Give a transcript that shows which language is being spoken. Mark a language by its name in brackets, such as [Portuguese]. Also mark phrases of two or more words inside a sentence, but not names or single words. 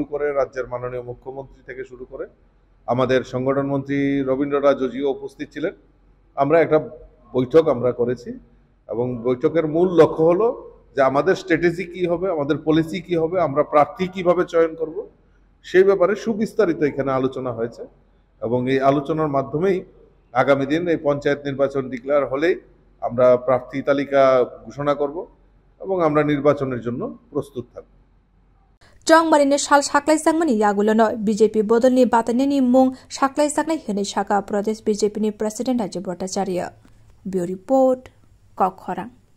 [Bangla] করে রাজ্যের মাননীয় মুখ্যমন্ত্রী থেকে শুরু করে আমাদের সংগঠন মন্ত্রী রবীন্দ্র রাজুজিও উপস্থিত ছিলেন আমরা একটা বৈঠক আমরা করেছি এবং বৈঠকের মূল লক্ষ্য হলো যে আমাদের স্ট্র্যাটেজি কি হবে আমাদের পলিসি কি হবে আমরা প্রার্থী কিভাবে চয়ন করব সেই ব্যাপারে সুবিস্তারিত এখানে আলোচনা হয়েছে এবং এই আলোচনার মাধ্যমেই আগামী দিন এই পঞ্চায়েত নির্বাচন ডিক্লেয়ার হলেই আমরা প্রার্থী তালিকা ঘোষণা করব এবং আমরা নির্বাচনের জন্য প্রস্তুত থাকব [Kok Borok] Tongmari sal saklai sangmani yagulono BJP bodolni batanani mung saklai saknai hene Shaka Pradesh BJP ni President Rajiv Bhattacharya [English] Bureau Report [Kok Borok] Kokkhorang